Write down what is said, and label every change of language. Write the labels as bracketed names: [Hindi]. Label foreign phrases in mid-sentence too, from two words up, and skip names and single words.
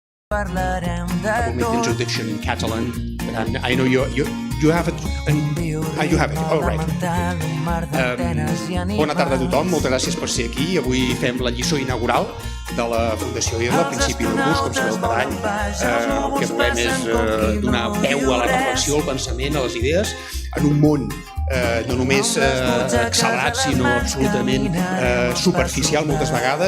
[English] I will make the introduction in Catalan, but I know you have it. You have it. All right. [Catalan] Bona tarda a tothom, moltes gràcies per ser aquí. Avui fem la lliçó inaugural de la Fundació Irla, a principi del curs, com sabeu cada any. El que volem és donar veu a la reflexió, al pensament, a les idees, en un món no només accelerat, sinó absolutament superficial moltes vegades.